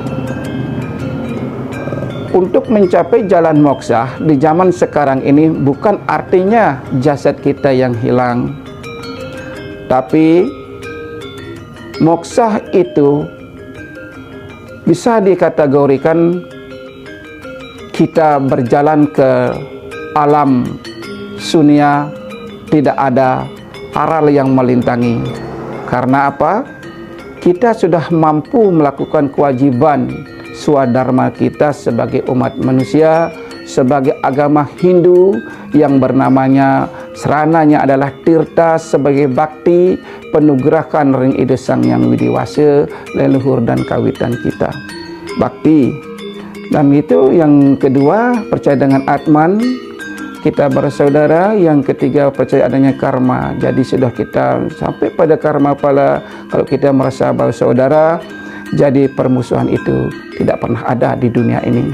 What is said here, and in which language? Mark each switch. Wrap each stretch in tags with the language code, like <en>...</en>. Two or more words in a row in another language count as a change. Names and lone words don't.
<id>Untuk mencapai jalan moksa di zaman sekarang ini bukan artinya jasad kita yang hilang, tapi moksa itu bisa dikategorikan kita berjalan ke alam sunia, tidak ada aral yang melintangi. Karena apa? Kita sudah mampu melakukan kewajiban swadharma kita sebagai umat manusia, sebagai agama Hindu yang bernamanya serananya adalah tirta sebagai bakti penugrahan</id> <ban>ring ide</ban> <id>sang yang widiwasa leluhur dan kawitan kita bakti. Dan itu yang kedua, percaya dengan Atman, kita bersaudara. Yang ketiga, percaya adanya karma. Jadi sudah kita sampai pada karma pala, kalau kita merasa bersaudara, jadi permusuhan itu tidak pernah ada di dunia ini.</id>